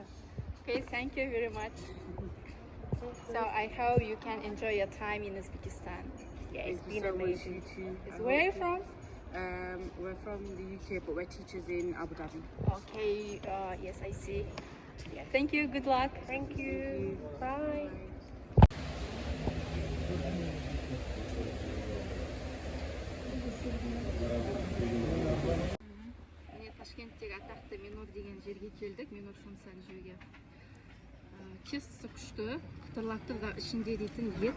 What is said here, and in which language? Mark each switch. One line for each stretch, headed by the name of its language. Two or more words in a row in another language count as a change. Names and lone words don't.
English: Okay, thank you very much. So I hope you can enjoy your time in Uzbekistan. Yeah, it's been amazing too. Where are you from? We're from the UK, but we're teachers in Abu Dhabi. Okay, yes, I see. Yeah, thank you, good luck. Thank you. Bye.
Kazakh: Ташкенттегі атақты Минор деген жерге келдік, Минор самсан жеуге. Кестісі күшті, қытырлақты да ішінде дейтін ет.